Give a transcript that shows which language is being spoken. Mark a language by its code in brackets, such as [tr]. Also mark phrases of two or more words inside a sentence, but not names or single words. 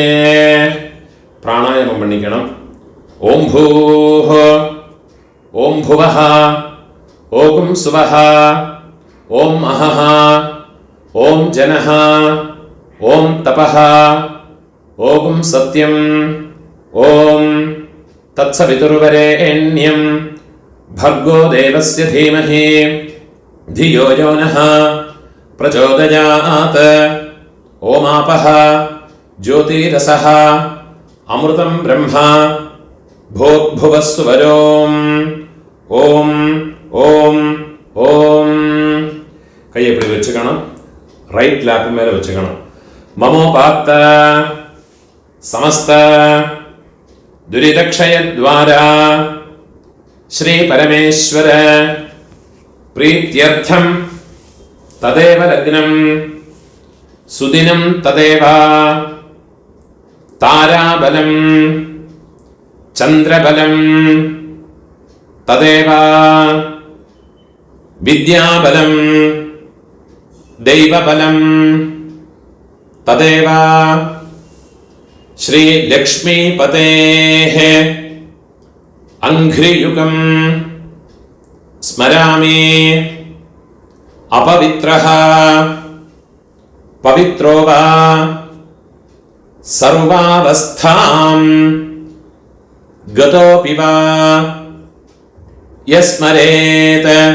[ta] பிராணாயாமம் பண்ணிக்கணும். [sa] ओं भूः ओं भुवः ओं सुवः ओं अहः ओं जनः ओं तपः ओं सत्यम् ओं तत्सवितुर्वरेण्यम् भर्गो देवस्य धीमहि धियो यो नः प्रचोदयात्. ओमापः ज्योतिरसः अमृतं ब्रह्म भूर्भुवस्सुवरों. ओं ओं ओं. [ta] கையை இப்படி வச்சுக்கணும். [en] right lap [ta] மேலே வச்சுக்கணும். [sa] ममोपात्त समस्त दुरितक्षयद्वारा श्री परमेश्वर प्रीत्यर्थं तदेव लग्नं सुदिनं तदेव ताराबलं चन्द्रबलं तदेव विद्याबलं दैवबलं तदेव श्री लक्ष्मीपतेः अंघ्रियुगं स्मरामि। अपवित्रः पवित्रो वा सर्वावस्थां गतोऽपि वा यस्मरेत्